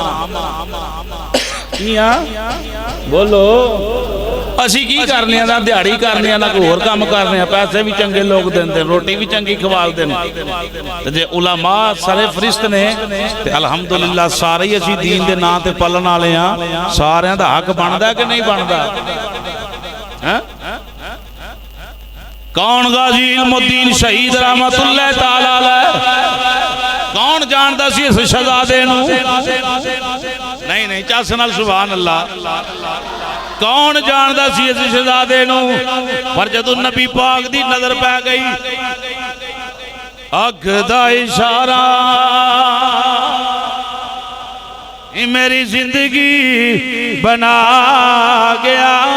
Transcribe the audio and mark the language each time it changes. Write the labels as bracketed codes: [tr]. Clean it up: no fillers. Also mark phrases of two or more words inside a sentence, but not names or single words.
[pa] بولو اسی کی کرنے نہ دیہاڑی کرنے نہ کوئی ہور کم کرنے، پیسے بھی چنگے لوگ دیندے، روٹی بھی چنگی کھوالدے نے. تے جے علماء سارے فرشت نے تے الحمدللہ سارے ہی اسی دین دے نام تے پلن والے ہاں. ساریاں دا حق بندا کہ نہیں بندا? ہیں کون غازی علم الدین شہید رحمۃ اللہ تعالیٰ علیہ, کون جانتا سی اس شہزادے نوں? نہیں نہیں، چس نال [ar] سبحان الله. [pa] کون جانتا سی اس شہزادے نوں? پر جدوں نبی پاک دی نظر پے گئی، اکھ دا اشارہ میری زندگی بنا گیا,